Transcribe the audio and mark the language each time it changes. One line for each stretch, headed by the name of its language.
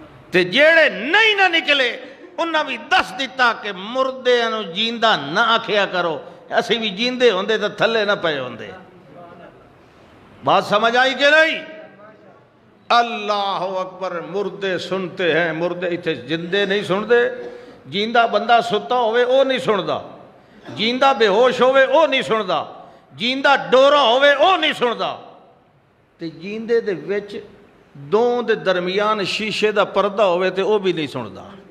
Punjabi: تے جڑے نہیں نہ نکلے انہاں بھی دس دیتا کہ مردیاں نو جیندہ نہ کھیا کرو, اسی بھی جیندے ہوندے تے تھلے نہ پئے ہوندے.
Urdu: بات سمجھ آئی کہ نہیں؟ اللہ اکبر. مردے سنتے ہیں, مردے اتنے زندے نہیں سنتے.
Punjabi: جیندہ بندہ ستا ہوئے او نہیں سندا, جیندہ بے ہوش ہوئے او نہیں سندا, جیندہ ڈورا ہوئے او نہیں سندا. تے جیندے دے وچ دون دے درمیان شیشے دا پردہ ہوئے تے او بھی نہیں سندا.